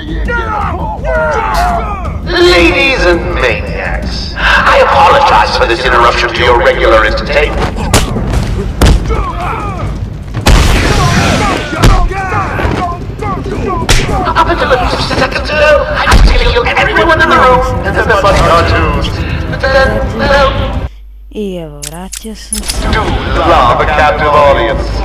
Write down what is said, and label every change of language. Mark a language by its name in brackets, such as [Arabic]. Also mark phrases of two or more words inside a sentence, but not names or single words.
[English] Ladies and maniacs, I apologize for this interruption to your regular entertainment. Up until a few seconds ago, I was going to kill everyone in the room and then the funny cartoons. But then, well... [Croatian] I evo, vratio sam se. [English] Do love a captive audience.